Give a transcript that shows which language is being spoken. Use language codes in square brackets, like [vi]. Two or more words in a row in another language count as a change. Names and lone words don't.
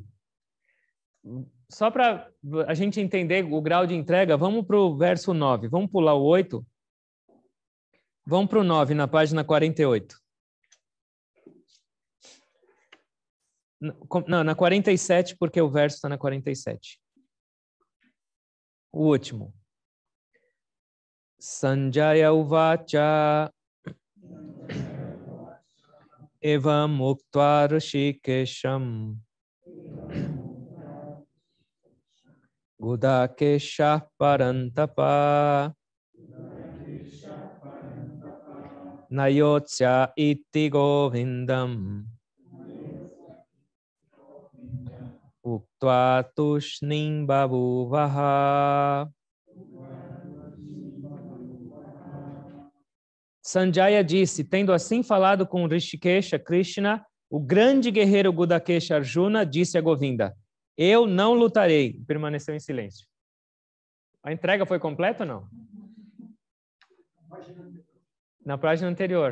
[pt] Só para a gente entender o grau de entrega, vamos para o verso 9. Vamos pular o 8. Vamos para o 9, na página 48. Não, na 47, porque o verso está na 47. O último. [sa] सञ्जय उवाच एवम् उक्त्वा हृषीकेशं गुडाकेशः परन्तप न योत्स्य इति गोविन्दम् उक्त्वा तूष्णीं बभूव ह. [pt] Sanjaya disse, tendo assim falado com Rishikesha, Krishna, o grande guerreiro Gudakesha Arjuna disse a Govinda, eu não lutarei. Permaneceu em silêncio. A entrega foi completa ou não? Na página anterior.